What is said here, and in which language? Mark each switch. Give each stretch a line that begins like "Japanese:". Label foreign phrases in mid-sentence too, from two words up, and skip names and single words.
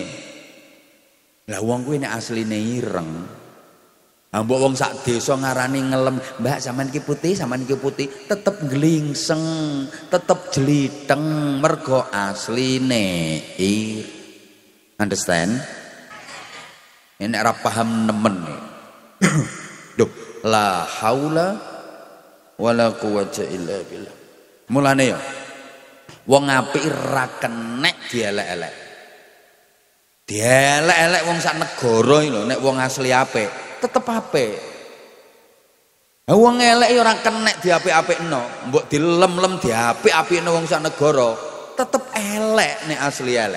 Javanese: Lah wong kuwi nek asline ireng, mbok wong sak desa ngarani ngelem, "Mbak, sampean iki putih, sampean iki putih," tetep glingseng, tetep jliteng mergo asline understand? Ini ora paham nemen. Duh,
Arabic: لَا حَوْلَ وَلَا قُوَّةَ إِلَّا بِاللَّهِ.
Javanese: Mulane ya wong apik ora kenek dielek-elek. Dielek-elek wong sak negara iki lho, nek wong asli apik tetep apik. Wong elek ya ora kenek diapik-apikno, mbok dilem-lem diapik-apikno wong sak negara, tetep elek nek asli elek.